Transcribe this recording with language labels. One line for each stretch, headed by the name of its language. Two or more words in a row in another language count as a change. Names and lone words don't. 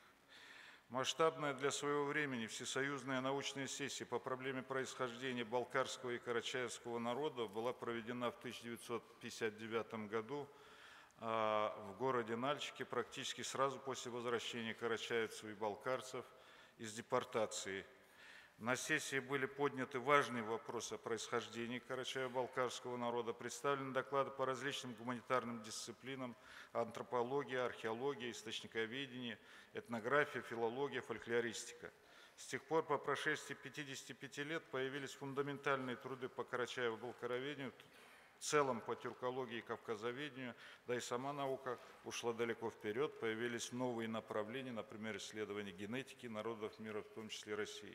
Russian: Масштабная для своего времени всесоюзная научная сессия по проблеме происхождения балкарского и карачаевского народа была проведена в 1959 году в городе Нальчике практически сразу после возвращения карачаевцев и балкарцев из депортации. На сессии были подняты важные вопросы о происхождении карачаево-балкарского народа, представлены доклады по различным гуманитарным дисциплинам: антропология, археология, источниковедение, этнография, филология, фольклористика. С тех пор, по прошествии 55 лет, появились фундаментальные труды по карачаево-балкароведению, в целом по тюркологии и кавказоведению, да и сама наука ушла далеко вперед, появились новые направления, например, исследования генетики народов мира, в том числе России.